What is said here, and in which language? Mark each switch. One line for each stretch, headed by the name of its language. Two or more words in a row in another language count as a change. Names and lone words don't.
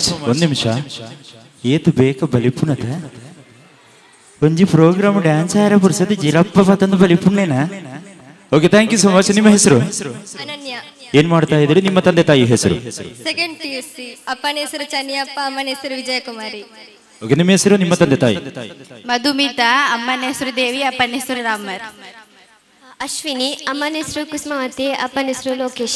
Tulu: ಒಂದು ನಿಮಿಷ ಏತು ಬೇಕ ಬಲಿಪುಣದ ಒಂಜಿ
English: program dance
Tulu: ಆರ ಪುರ್ಸದ ಜಿರಪ್ಪ ಪತಂದು ಬಲಿಪುಣ್ಣೇನಾ?
English: okay thank you so much.
Kannada: ನಿಮ್ಮ ಹೆಸರು ಅನನ್ಯ. ಏನ್ ಮಾಡ್ತಾ ಇದ್ರಿ? ನಿಮ್ಮ ತಂದೆ ತಾಯಿ ಹೆಸರು?
English: second PUC.
Kannada: ಅಪ್ಪನ ಹೆಸರು ಚನ್ನಿಯಪ್ಪ, ಅಮ್ಮನ ಹೆಸರು ವಿಜಯಕುಮಾರಿ. ಓಕೆ ನಿಮ್ಮ ಹೆಸರು, ನಿಮ್ಮ ತಂದೆ ತಾಯಿ? ಮಧುಮಿತಾ, ಅಮ್ಮನ ಹೆಸರು ದೇವಿ, ಅಪ್ಪನ ಹೆಸರು ರಾಮರ್. ಅಶ್ವಿನಿ, ಅಮ್ಮನ ಹೆಸರು ಕುಸುಮಾವತಿ, ಅಪ್ಪನ ಹೆಸರು ಲೋಕೇಶ್.